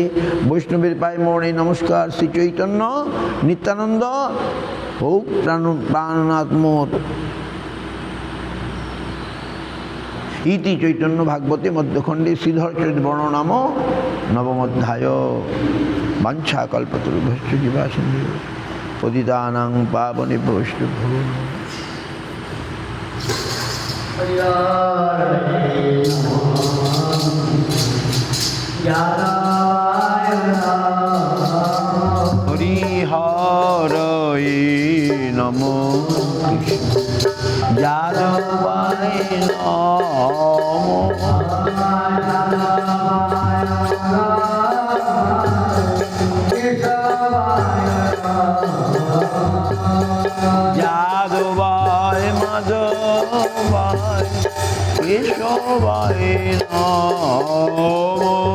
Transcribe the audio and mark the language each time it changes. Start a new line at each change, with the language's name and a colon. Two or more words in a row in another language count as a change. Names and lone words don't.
Bangla: বৈষ্ণবের পায় মরণে নমস্কার, শ্রী চৈতন্য নিত্যানন্দ হোক প্রাণনাথ মোর।
Sanskrit: ইতি চৈতন্য ভাগবতে মধ্যখণ্ডে শ্রীধর চরিত বর্ণনাম নবমোধ্যায়। বাঞ্ছা কল্পতরুভ্যশ্চ কৃপা সিন্ধু পতিতানাং পাবনেভ্যো বৈষ্ণবেভ্যো হরিহরয়ে নমো যাদবায় নমো যাদবায় মাধবায় কেশবায় নমো